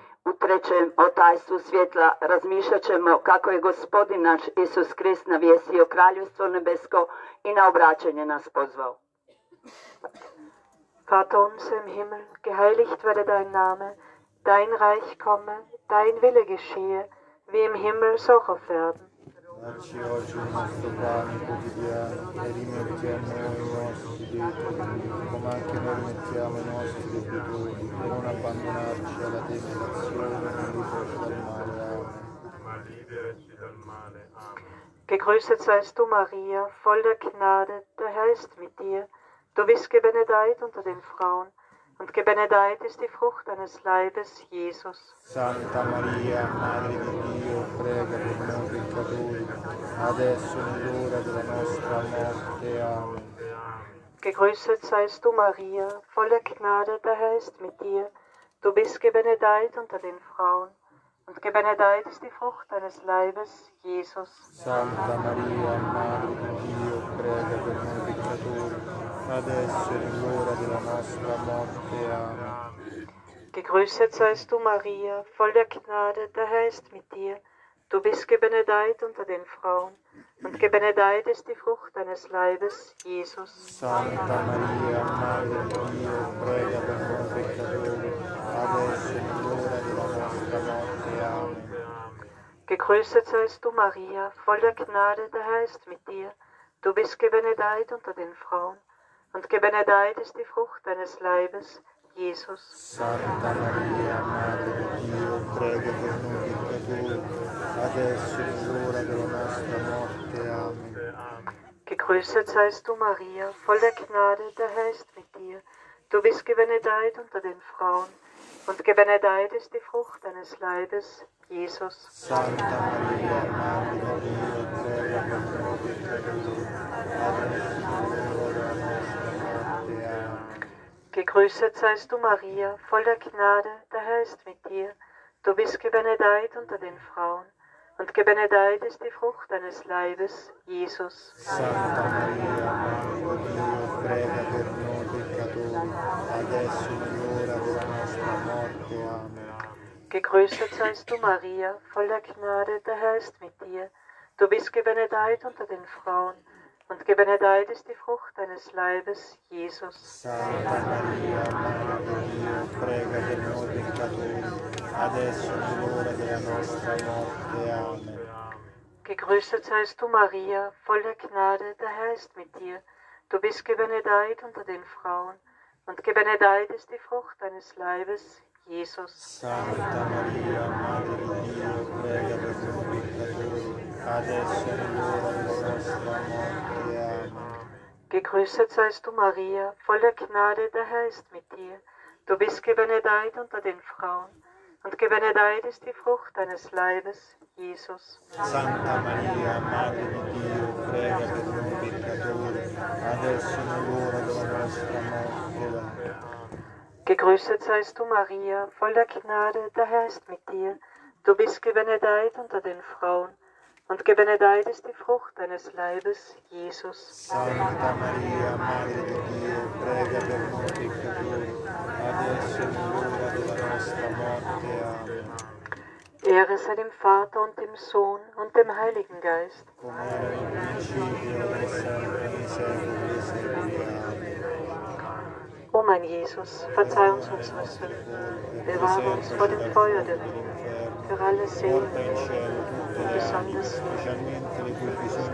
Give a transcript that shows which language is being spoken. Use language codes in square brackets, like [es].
[hr] U trećem o tajstvu svjetla razmišljat ćemo kako je Gospodin naš Isus Krist navjesio Kraljevstvo nebesko i na obraćanje nas pozvao. [de] Vater unser im Himmel, geheiligt werde dein Name, dein Reich komme, dein Wille geschehe, wie im Himmel so auf Erden. [it] Dacci oggi il nostro pane quotidiano e rimetti a noi i nostri debiti, come anche noi rimettiamo i nostri debitori, e non abbandonarci alla tentazione, ma liberaci dal male. Amen. [de] Gegrüßet seist du, Maria, voll der Gnade, der Herr ist mit dir. Du bist gebenedeit unter den Frauen, und gebenedeit ist die Frucht deines Leibes, Jesus. [it] Santa Maria, Madre di Dio, prega per noi peccatori, adesso è l'ora della nostra morte. Amen. [de] Gegrüßet seist du, Maria, voll der Gnade, der Herr ist mit dir. Du bist gebenedeit unter den Frauen, und gebenedeit ist die Frucht deines Leibes, Jesus. [it] Santa Maria, Madre di Dio, prega per noi peccatori, adesso è l'ora della nostra morte. Amen. [de] Gegrüßet seist du, Maria, voll der Gnade, der Herr ist mit dir. Du bist gebenedeit unter den Frauen, und gebenedeit ist die Frucht deines Leibes, Jesus. [it] Santa Maria, Madre di Dio, prega per noi peccatori, adesso è l'ora della nostra morte. Amen. [de] Gegrüßet seist du, Maria, voll der Gnade, der Herr ist mit dir. Du bist gebenedeit unter den Frauen, und gebenedeit ist die Frucht deines Leibes, Jesus. [it] Santa Maria, Madre di Dio, prega per noi peccatori, adesso è l'ora della nostra morte. Amen. [de] Gegrüßet seist du, Maria, voll der Gnade, der Herr ist mit dir. Du bist gebenedeit unter den Frauen, und gebenedeit ist die Frucht deines Leibes, Jesus. [it] Santa Maria, Madre di Dio, prega per noi peccatori, adesso è l'ora della nostra morte. Amen. [de] Gegrüßet seist du, Maria, voll der Gnade, der Herr ist mit dir. Du bist gebenedeit unter den Frauen, und gebenedeit ist die Frucht deines Leibes, Jesus. [it] Santa Maria, Madre di Dio, prega per noi peccatori, adesso è l'ora della nostra morte. Amen. [de] Gegrüßet seist du, Maria, voll der Gnade, der Herr ist mit dir. Du bist gebenedeit unter den Frauen, und gebenedeit ist die Frucht deines Leibes, Jesus. [it] Santa Maria, Madre di Dio, prega per noi peccatori, adesso è l'ora della nostra morte. Amen. [de] Gegrüßet seist du, Maria, voll der Gnade, der Herr ist mit dir. Du bist gebenedeit unter den Frauen, und gebenedeit ist die Frucht deines Leibes, Jesus. [it] Santa Maria, Madre di Dio, prega per noi peccatori, adesso è l'ora della nostra morte. Amen. [de] Gegrüßet seist du, Maria, voll der Gnade, der Herr ist mit dir. Du bist gebenedeit unter den Frauen, und gebenedeit ist die Frucht deines Leibes, Jesus. [it] Santa Maria, Madre di Dio, prega per noi peccatori, adesso e nell'ora della nostra morte. Amen. [de] Gegrüßet seist du, Maria, voll der Gnade, der Herr ist mit dir. Du bist gebenedeit unter den Frauen, und gebenedeit ist die Frucht deines Leibes, Jesus. [it] Santa Maria, Madre di Dio, prega per noi peccatori, adesso e nell'ora della nostra morte. Amen. [de] Ehre sei dem Vater und dem Sohn und dem Heiligen Geist. [it] Come era nel principio, ora e sempre, nei secoli dei secoli. Amen. [de] O mein Jesus, verzeih uns unsere Sünden, bewahre uns vor dem Feuer der Hölle, für alle Seelen, [it] Porta in cielo tutte le anime, [de] besonders [it] specialmente le più bisognose